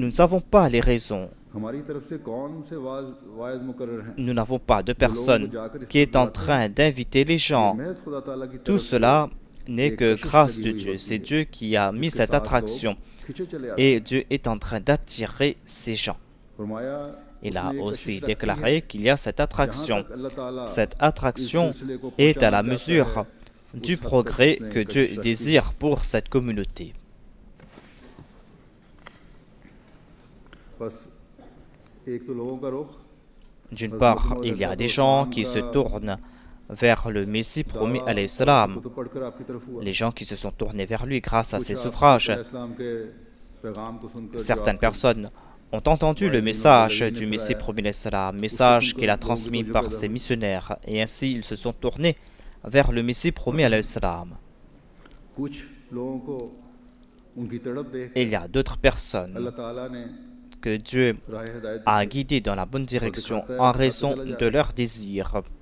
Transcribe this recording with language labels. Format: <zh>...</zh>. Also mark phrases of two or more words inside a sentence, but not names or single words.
<fr>Nous ne savons pas les raisons.</fr> <ur>ہماری طرف سے کون سے واعظ مقرر ہیں,</ur> <fr>Nous n'avons pas de personne qui est en train d'inviter les gens.</fr> <ur>محض خدا تعالیٰ کی</ur> <fr>Tout</fr> <ur>طرف سے</ur> <fr>cela n'est que grâce de Dieu. C'est Dieu qui a mis cette attraction.</fr> <ur>کھنچے چلے آتے</ur> <fr>Et Dieu est en train d'attirer ces gens.</fr> <ur>ہیں۔ فرمایا</ur> <fr>Il a</fr> <ur>اس نے ایک</ur> <fr>aussi</fr> <ur>کشش رکھی</ur> <fr>déclaré</fr> <ur>है,</ur> <fr>qu'il y a cette</fr> <ur>जहाँ</ur> <fr>attraction.</fr> <ur>تک اللہ تعالیٰ</ur> <fr>Cette attraction</fr> <ur>اس سلسلے کو</ur> <fr>est à la</fr> <ur>پہنچانا</ur> <fr>mesure</fr> <ur>چاہتا ہے,</ur> <fr>du</fr> <ur>اس حد تک</ur> <fr>progrès</fr> <ur>اس نے</ur> <fr>que</fr> <ur>कशिश</ur> <fr>Dieu</fr> <ur>رکھی.</ur> <fr>désire pour cette communauté.</fr> <ur>بس ایک تو لوگوں کا رخ</ur> <fr>D'une part, il y a des gens qui se tournent vers le Messie promis alayhi</fr> <ur>को</ur> <fr>salam,</fr> <ur>تو پڑھ کر آپ کی طرف ہوا.</ur> <fr>les gens qui se sont tournés vers lui grâce à</fr> <ur>کچھ</ur> <fr>ses</fr> <ur>آپ</ur> <fr>ouvrages.</fr> <ur>اسلام کے</ur> <fr>Certaines personnes ont entendu le message du Messie promis salam, message qu'il a transmis par ses missionnaires, et ainsi ils se sont tournés vers le Messie promis salam. Et il y a d'autres personnes que Dieu a guidées dans la bonne direction en raison de leur désir.</fr>